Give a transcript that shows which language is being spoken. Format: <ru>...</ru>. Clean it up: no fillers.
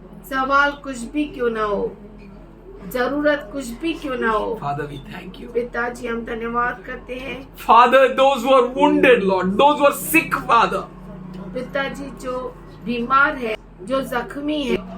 <hi>सवाल कुछ भी क्यों ना हो, जरूरत कुछ भी क्यों ना हो,</hi> <en>Father, we thank you.</en> <hi>पिताजी हम धन्यवाद करते हैं।</hi> <en>Father, those who are wounded, Lord, those who are sick, Father,</en> <hi>पिताजी जो बीमार है, जो जख्मी है</hi>